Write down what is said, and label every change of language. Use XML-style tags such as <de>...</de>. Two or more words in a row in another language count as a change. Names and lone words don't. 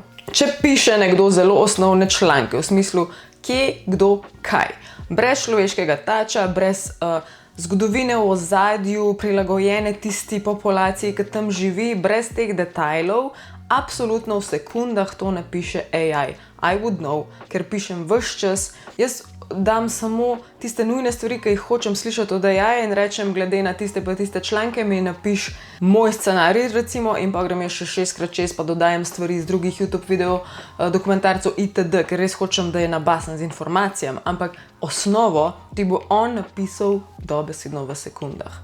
<sl>Če piše nekdo zelo osnovne članke, v smislu kje, kdo, kaj, brez človeškega tača, brez zgodovine v ozadju, prilagojene tisti populaciji, ki tam živi, brez teh detajlov, absolutno v sekundah to napiše AI.</sl> <en>I would know,</en> <sl>ker pišem ves čas. Jaz dam samo tiste nujne stvari, ki jih hočem slišati od AI in rečem, glede na tiste pa tiste članke mi napiš moj scenarij recimo in pa grem še 6x čez pa dodajam stvari iz drugih YouTube video, dokumentarcev itd., ker res hočem, da je nabasen z informacijami, ampak osnovo ti bo on napisal dobesedno v sekundah.</sl>